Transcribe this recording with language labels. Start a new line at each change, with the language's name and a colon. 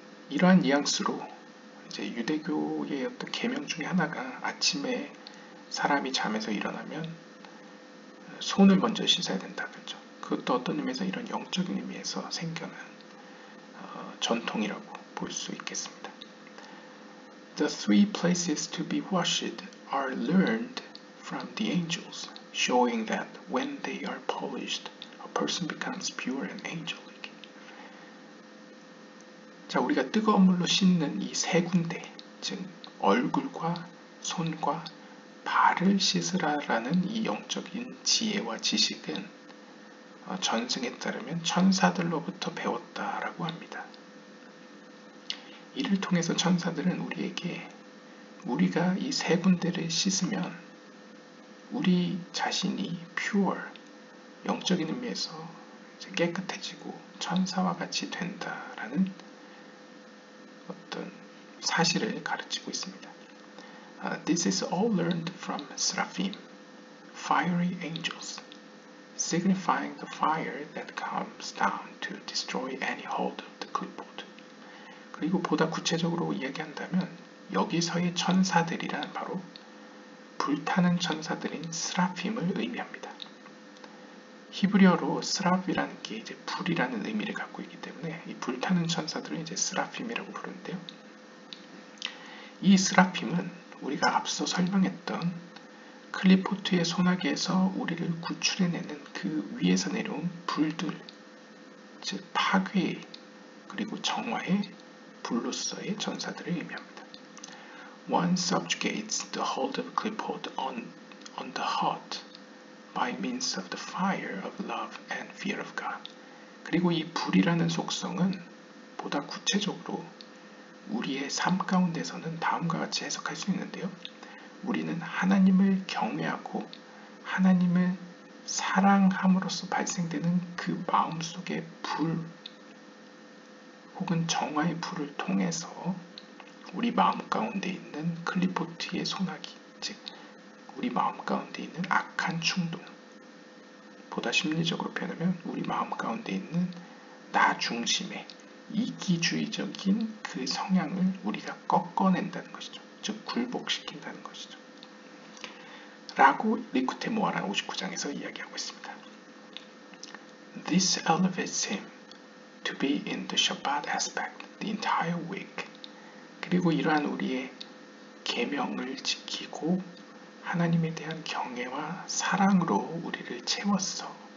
Korean: 이러한 뉘앙스로 이제 유대교의 어떤 계명 중에 하나가 아침에 사람이 잠에서 일어나면 손을 먼저 씻어야 된다 그러죠. 그것도 어떤 의미에서 이런 영적인 의미에서 생겨난 전통이라고 볼 수 있겠습니다.
English: The three places to be washed are learned from the angels, showing that when they are polished, a person becomes pure and angelic.
Korean: 자, 우리가 뜨거운 물로 씻는 이 세 군데, 즉 얼굴과 손과 발을 씻으라라는 이 영적인 지혜와 지식은 전승에 따르면 천사들로부터 배웠다라고 합니다. 이를 통해서 천사들은 우리에게 우리가 이 세 군데를 씻으면 우리 자신이 pure, 영적인 의미에서 깨끗해지고 천사와 같이 된다라는 어떤 사실을 가르치고 있습니다.
English: This is all learned from seraphim, fiery angels, signifying the fire that comes down to destroy any hold of the clipboard.
Korean: 그리고 보다 구체적으로 이야기한다면 여기서의 천사들이란 바로 불타는 천사들인 스라핌을 의미합니다. 히브리어로 스랍이라는 게 이제 불이라는 의미를 갖고 있기 때문에 이 불타는 천사들은 이제 스라핌이라고 부르는데요. 이 스라핌은 우리가 앞서 설명했던 클리포트의 소나기에서 우리를 구출해내는 그 위에서 내려온 불들, 즉 파괴 그리고 정화의 불로서의 전사들을 의미합니다.
English: One subjugates the hold of clipboard on the heart by means of the fire of love and fear of God.
Korean: 그리고 이 불이라는 속성은 보다 구체적으로 우리의 삶 가운데서는 다음과 같이 해석할 수 있는데요. 우리는 하나님을 경외하고 하나님을 사랑함으로써 발생되는 그 마음속의 불 혹은 정화의 불을 통해서 우리 마음 가운데 있는 클리포트의 소나기, 즉 우리 마음 가운데 있는 악한 충동, 보다 심리적으로 표현하면 우리 마음 가운데 있는 나 중심의 이기주의적인 그 성향을 우리가 꺾어낸다는 것이죠. 즉 굴복시킨다는 것이죠. 라고 리쿠테 모아라 59장에서 이야기하고 있습니다.
English: This elevates him to be in the Shabbat aspect the entire week.
Korean: 그리고 이러한 우리의 계명을 지키고 하나님에 대한 경외와 사랑으로 우리를 채웠어.